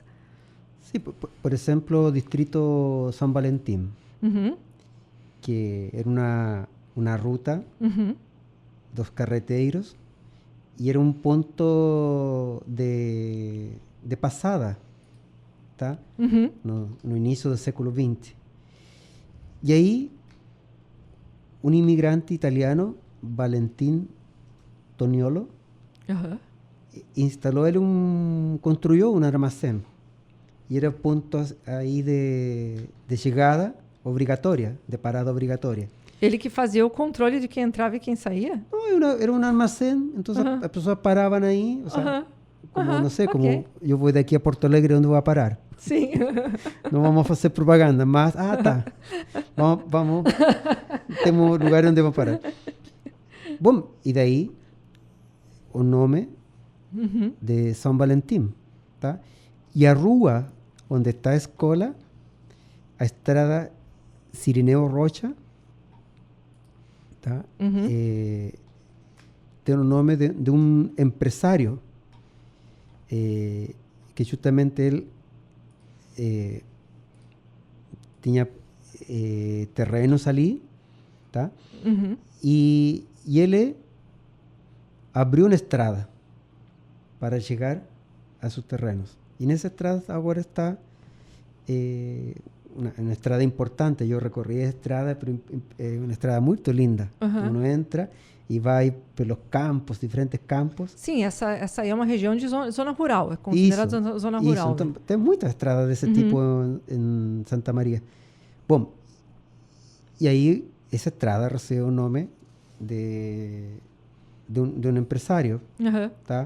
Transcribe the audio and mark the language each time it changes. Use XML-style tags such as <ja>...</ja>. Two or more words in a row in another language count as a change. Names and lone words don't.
<pt>Sim, por exemplo, o distrito São Valentim, que era uma ruta dos carreteiros e era um ponto de passada, tá? No início do século XX. E aí, um imigrante italiano,</pt> <es>Valentin Toniolo, construyó un almacén y era punto ahí de llegada obligatoria, de parada obligatoria.</es> <pt>Ele que fazia o controle de quem entrava e quem saía?</pt> <es>No, era un almacén, entonces las personas paraban ahí, o sea, como, no sé, como yo voy de aquí a Porto Alegre, ¿dónde voy a parar? Sí. No vamos a hacer propaganda, más, tá, vamos, tenemos lugar donde vamos a parar. Bom, y de ahí, un nombre de São Valentim, tá?</es> <pt>E a rua onde está a escola, a estrada Cirineo Rocha, tá? Tem o nome de um empresário que justamente ele tinha terrenos ali, tá? E ele abriu uma estrada para chegar a</pt> <es>sus terrenos. Y en esa estrada ahora está una estrada importante. Yo recorrí esa estrada, pero una estrada muy linda. Uno entra</es> <pt>e vai pelos campos, diferentes campos. Sim, essa aí é uma região de zona rural, é considerada zona rural. Isso. Né? Tem muitas estradas desse tipo em Santa Maria. Bom, e aí essa estrada recebeu o nome de um empresário, tá?</pt>